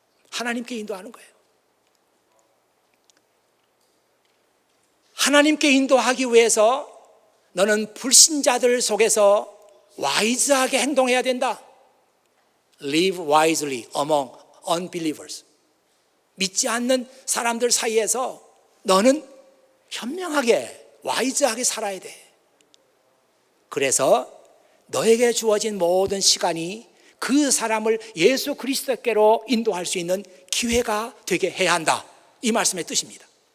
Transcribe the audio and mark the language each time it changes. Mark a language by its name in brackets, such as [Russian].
[Korean] 하나님께 인도하는 거예요. 하나님께 인도하기 위해서 너는 불신자들 속에서 와이즈하게 행동해야 된다. [English] Live wisely among unbelievers. [Korean] 믿지 않는 사람들 사이에서 너는 현명하게, 와이즈하게 살아야 돼. 그래서 너에게 주어진 모든 시간이 그 사람을 예수 그리스도께로 인도할 수 있는 기회가 되게 해야 한다. 이 말씀의 뜻입니다.